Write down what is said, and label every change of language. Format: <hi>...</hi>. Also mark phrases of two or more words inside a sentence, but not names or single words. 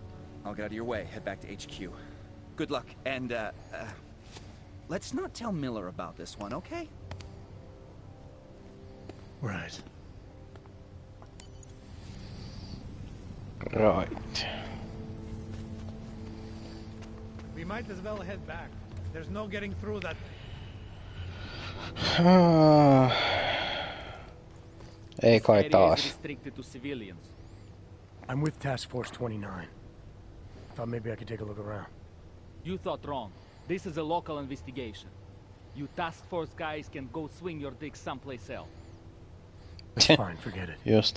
<en>I'll get out of your way, head back to HQ. Good luck, and, let's not tell Miller about this one, okay? Right. Right. We might as well head back. There's no getting through that.</en> <fi>Ei kai taas.</fi> <en>Restricted to civilians. I'm with Task Force 29. Thought maybe I could take a look around. You thought wrong. This is a local investigation. You task force guys can go swing your dick someplace else. That's fine, forget it. Just.</en>